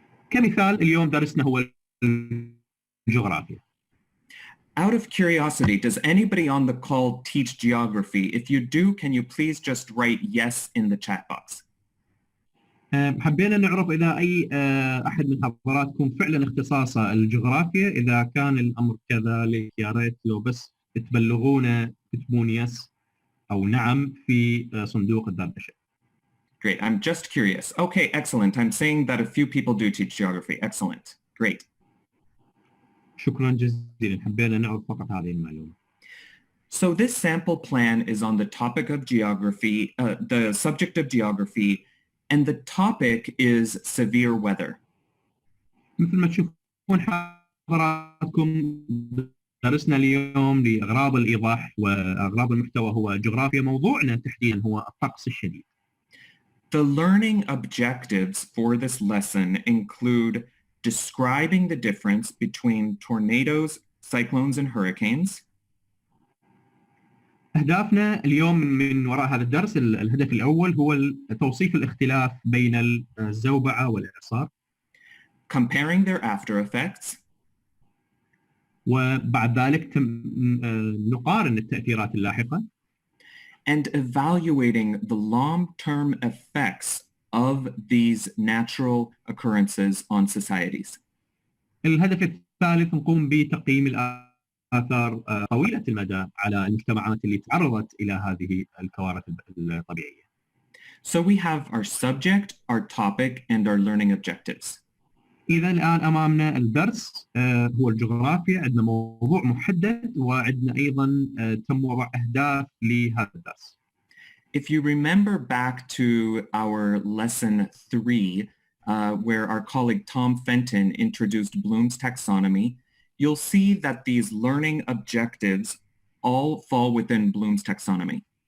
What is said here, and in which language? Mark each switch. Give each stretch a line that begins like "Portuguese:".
Arabic: كمثال اليوم درسنا هو الجغرافيا.
English: Out of curiosity, does anybody on the call teach geography? If you do, can you please just write yes in the chat box?
Arabic: حبينا نعرف إذا أي أحد من حضراتكم فعلا اختصاصه الجغرافيا. إذا كان الأمر كذلك يا ريت لو بس تبلغونا تكتبون يس أو نعم في صندوق الدردشة.
English: Great, I'm just curious. Okay, excellent. I'm saying that a few people do teach geography. Excellent, great.
Arabic: شكرا جزيلا، حبينا نعرف فقط هذه المعلومة.
English: So this sample plan is on the topic of geography, the subject of geography, and the topic is severe weather.
Arabic: مثل ما تشوفون حضراتكم درسنا اليوم لأغراض الإيضاح وأغراض المحتوى هو جغرافيا. موضوعنا تحديدا هو الطقس الشديد.
English: The learning objectives for this lesson include describing the difference between tornadoes, cyclones, and hurricanes.
Arabic: أهدافنا اليوم من وراء هذا الدرس، الهدف الأول هو توصيف الاختلاف بين الزوبعة والإعصار.
English: Comparing their after effects.
Arabic: وبعد ذلك نقارن التأثيرات اللاحقة.
English: And evaluating the long-term effects of these natural occurrences on societies.
Arabic: الهدف الثالث نقوم بتقييم الآثار طويلة المدى على المجتمعات اللي تعرضت إلى هذه الكوارث الطبيعية.
English: So we have our subject, our topic, and our learning objectives.
Arabic: إذا الآن أمامنا الدرس هو الجغرافيا، عندنا موضوع محدد وعندنا أيضا تم وضع أهداف لهذا الدرس.
English: If you remember back to our lesson 3, where our colleague Tom Fenton introduced Bloom's taxonomy, you'll see that these learning objectives all fall within Bloom's taxonomy.